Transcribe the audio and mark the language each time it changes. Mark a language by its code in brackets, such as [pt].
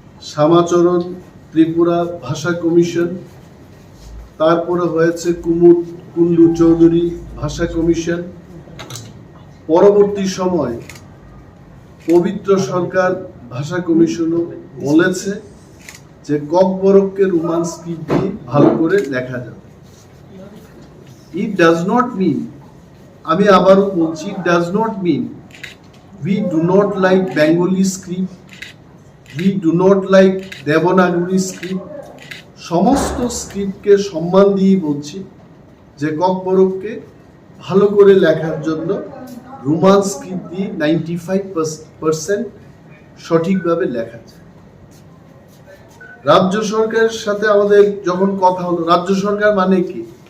[bn] শ্যামাচরণ ত্রিপুরা ভাষা কমিশন, তারপরে হয়েছে কুন্ডু চৌধুরী ভাষা কমিশন, পরবর্তী সময় পবিত্র সরকার ভাষা কমিশনও বলেছে যে ককবরককে রোমান স্ক্রিপ্ট দিয়ে ভালো করে লেখা যাবে। [en] It does not mean, [bn] আমি আবারও বলছি, [en] it does not mean we do not like Bengali script, we do not like Devanagari script. [bn] সমস্ত স্ক্রিপ্টকে সম্মান দিয়ে বলছি যে ককবরককে ভালো করে লেখার জন্য রোমান স্ক্রিপ্ট দিয়ে 95% সঠিকভাবে লেখা যায়। রাজ্য সরকারের সাথে আমাদের যখন কথা হলো, রাজ্য সরকার মানে কি?